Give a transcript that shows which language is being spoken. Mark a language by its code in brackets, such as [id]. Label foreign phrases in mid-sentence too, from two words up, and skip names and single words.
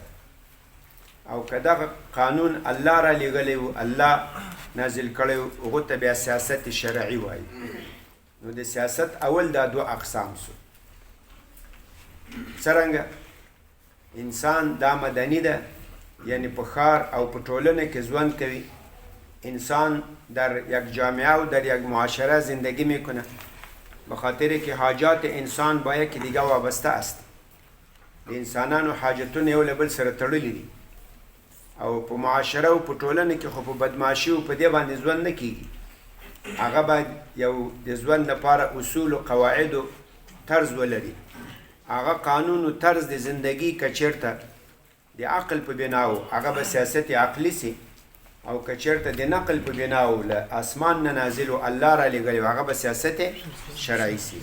[ps] او که دغه قانون الله را لیږلی و، الله نازل کړی و، هغو ته بیا سیاست شرعي وایي. نو د سیاست اول دا دو اقسام سو. څرنګه انسان دا مدني ده، یعنی په ښار او په ټولنه کې ژوند کوي. [fa] انسان در یک جامعه و در یک معاشره زندگی میکنه، به خاطر که حاجات انسان با یکی دیگه وابسته است. [ps] د انسانانو حاجتونه یو له بل سره تړلي دي. او په معاشره او په ټولنه کې خو په بدمعاشي او په دې باندې ژوند نه کیږي. هغه باید یو د ژوند لپاره اصول او قواعد او طرز ولري. هغه قانون او طرز د زندگی که چیرته د عقل په بنا و هغه به سیاست عقلی سي، او که چیرته د نقل په بنا و له اسمان نه نازل و الله را لېږلی هغه به سیاست شرعي سي.